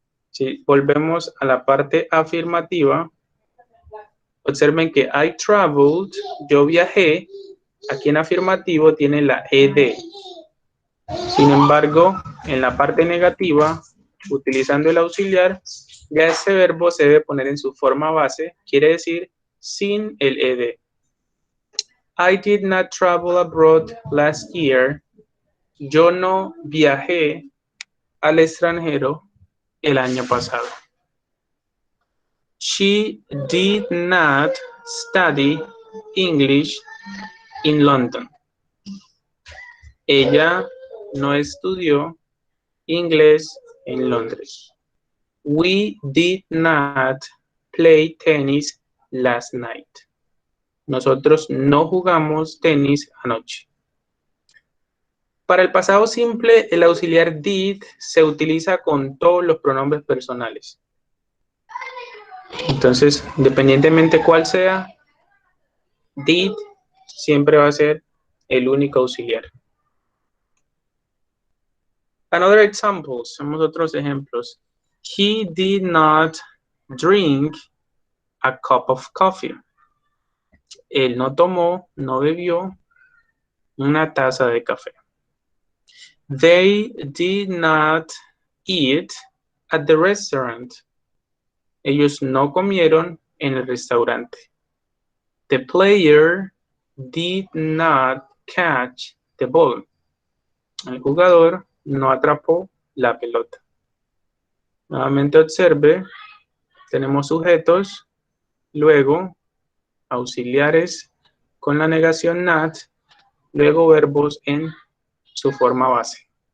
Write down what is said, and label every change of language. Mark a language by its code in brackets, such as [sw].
[es] Si volvemos a la parte afirmativa, observen que [en] I traveled, [es] yo viajé, aquí en afirmativo tiene la ed. Sin embargo, en la parte negativa, utilizando el auxiliar, ya ese verbo se debe poner en su forma base, quiere decir sin el ed. [en] I did not travel abroad last year. [es] Yo no viajé al extranjero el año pasado. [en] She did not study English in London. [es] Ella no estudió inglés en Londres. [en] We did not play tennis last night. [es] Nosotros no jugamos tenis anoche. Para el pasado simple, el auxiliar did se utiliza con todos los pronombres personales. Entonces, independientemente cuál sea, did siempre va a ser el único auxiliar. [en] Another examples, [es] vamos a otros ejemplos. [en] He did not drink a cup of coffee. [es] Él no tomó, no bebió una taza de café. [en] They did not eat at the restaurant. [es] Ellos no comieron en el restaurante. [en] The player did not catch the ball. [es] El jugador no atrapó la pelota. Nuevamente observe, tenemos sujetos, luego auxiliares con la negación not, luego verbos en su forma base.